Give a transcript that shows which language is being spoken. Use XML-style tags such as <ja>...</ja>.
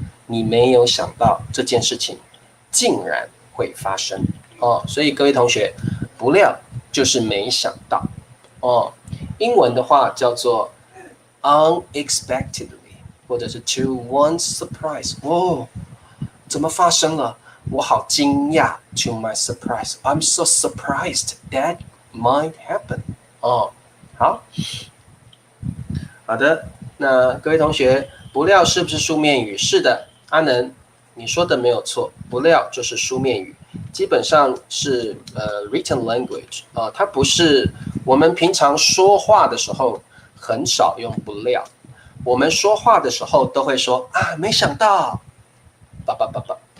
<zh>你没有想到这件事情竟然会发生哦，所以各位同学，不料就是没想到哦。英文的话叫做 unexpectedly， 或者是</zh> <en>to one's surprise。</en> <zh>哦，怎么发生了？我好惊讶</zh> <en>，to my surprise。 I'm so surprised that might happen。</en> <zh>哦，好的，那各位同学，不料是不是书面语？是的，阿能你说的没有错，不料就是书面语，基本上是</zh> <en>written language</en> <zh>它不是我们平常说话的时候很少用不料，我们说话的时候都会说啊，没想到，叭叭叭叭。</zh>